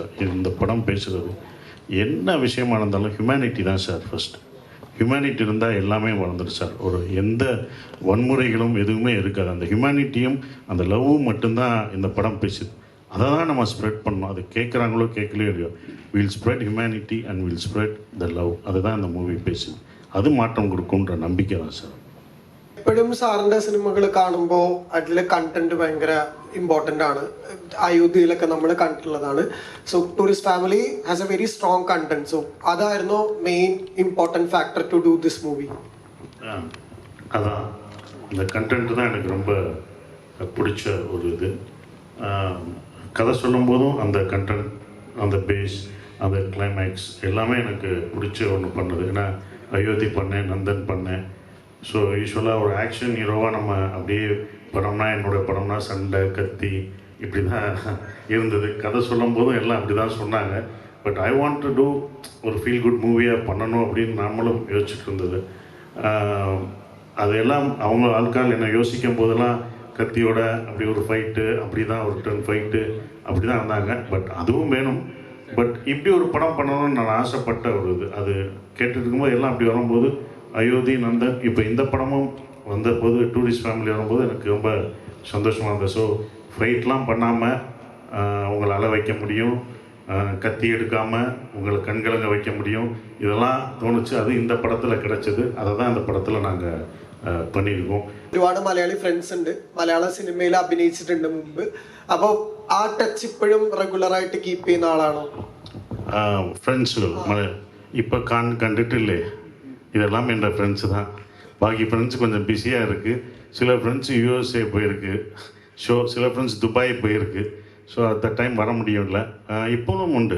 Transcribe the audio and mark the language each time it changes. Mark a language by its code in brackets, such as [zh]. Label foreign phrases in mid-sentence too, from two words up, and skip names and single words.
[ta] இந்த படம் பேசுகிறது என்ன விஷயமா இருந்தாலும் ஹியூமனிட்டி தான் சார் ஃபஸ்ட். ஹியூமனிட்டி இருந்தால் எல்லாமே வளர்ந்துடும் சார். ஒரு எந்த வன்முறைகளும் எதுவுமே இருக்காது. அந்த ஹியூமனிட்டியும் அந்த லவ்வும் மட்டும்தான் இந்த படம் பேசுது. அதை தான் நம்ம ஸ்ப்ரெட் பண்ணணும். அது கேட்குறாங்களோ கேட்கலையோ இல்லையோ, [en] will spread humanity and will spread the love. [ta] அதுதான் அந்த மூவி பேசுது. அது மாற்றம் கொடுக்குன்ற நம்பிக்கை தான் சார். [ml] എപ്പോഴും സാറിൻ്റെ സിനിമകൾ കാണുമ്പോൾ അതിലെ കണ്ടന്റ് ഭയങ്കര ഇമ്പോർട്ടൻ്റ് ആണ്. അയോധ്യയിലൊക്കെ നമ്മൾ കണ്ടിട്ടുള്ളതാണ്. [en] so Tourist Family has a very strong content. സോ അതായിരുന്നു main important factor to do this movie. [ta] அதான் இந்த கண்டென்ட் தான் எனக்கு ரொம்ப பிடிச்ச ஒரு இது. கதை சொல்லும்போதும் அந்த கண்டென்ட், அந்த பேஸ், அந்த கிளைமேக்ஸ் எல்லாமே எனக்கு பிடிச்ச ஒன்று பண்ணுது. ஏன்னா அயோத்தி பண்ணேன், நந்தன் பண்ணேன். ஸோ யூஸ்வலாக ஒரு ஆக்ஷன் ஹீரோவாக நம்ம அப்படியே படம்னா, என்னோடய படம்னா சண்டை, கத்தி இப்படி தான் இருந்தது. கதை சொல்லும் போதும் எல்லாம் அப்படி தான் சொன்னாங்க. [en] but I want to do [ta] ஒரு ஃபீல் குட் மூவியாக பண்ணணும் அப்படின்னு நாமளும் யோசிச்சுட்டு இருந்தது. அதையெல்லாம் அவங்க ஆட்கள் என்னை யோசிக்கும் போதெல்லாம் கத்தியோட அப்படி ஒரு ஃபைட்டு, அப்படி தான் ஒரு டர்ன் ஃபைட்டு அப்படி தான் இருந்தாங்க. பட் அதுவும் வேணும். பட் இப்படி ஒரு படம் பண்ணணும்னு நான் ஆசைப்பட்ட ஒரு இது. அது கேட்டுட்டு இருக்கும்போது எல்லாம் அப்படி வரும்போது அயோத்தி, நந்தன், இப்போ இந்த படமும் வந்தபோது டூரிஸ்ட் ஃபேமிலி வரும்போது எனக்கு ரொம்ப சந்தோஷமாக இருந்தது. ஸோ ஃபைட்லாம் பண்ணாமல் உங்களை அழ வைக்க முடியும், கத்தி எடுக்காமல் உங்களை கண்கலங்க வைக்க முடியும், இதெல்லாம் தோணுச்சு. அது இந்த படத்தில் கிடைச்சது. அதை தான் இந்த படத்தில் நாங்கள் பண்ணியிருக்கோம். [ml] ഒരുപാട് മലയാളി ഫ്രണ്ട്സ് ഉണ്ട്, മലയാള സിനിമയിൽ അഭിനയിച്ചിട്ടുണ്ട് മുമ്പ്. അപ്പോൾ ആ ടച്ച് ഇപ്പോഴും റെഗുലറായിട്ട് കീപ്പ് ചെയ്യുന്ന ആളാണോ? [ta] ஃப்ரெண்ட்ஸுகள் இப்போ கண்டுட்டு இதெல்லாம் என்ற ஃப்ரெண்ட்ஸு தான். பாக்கி ஃப்ரெண்ட்ஸ் கொஞ்சம் பிஸியாக இருக்குது. சில ஃப்ரெண்ட்ஸ் யூஎஸ்ஏ போயிருக்கு ஷோ, சில ஃப்ரெண்ட்ஸ் துபாய் போயிருக்கு. [en] so at time [ta] வர முடியும்ல. இப்போவும் உண்டு.